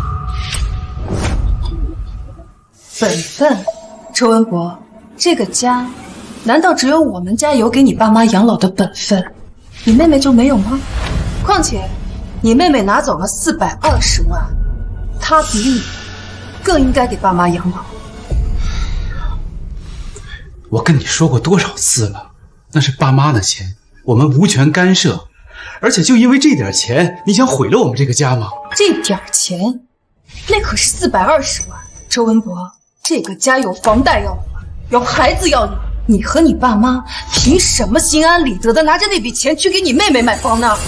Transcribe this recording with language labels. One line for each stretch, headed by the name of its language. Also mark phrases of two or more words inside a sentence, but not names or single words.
Chinese: 本分，周文博，這個家難道只有我們家有給你爸媽養老的本分，你妹妹就沒有嗎？況且你妹妹拿走了420萬，她比你更應該給爸媽養老。我跟你说过多少次了，那是爸妈的钱，我们无权干涉。而且就因为这点钱，你想毁了我们这个家吗？这点钱，那可是420万。周文博，这个家有房贷要还，有孩子要养，你和你爸妈凭什麼心安理得的拿着那筆錢去給你妹妹買房呢？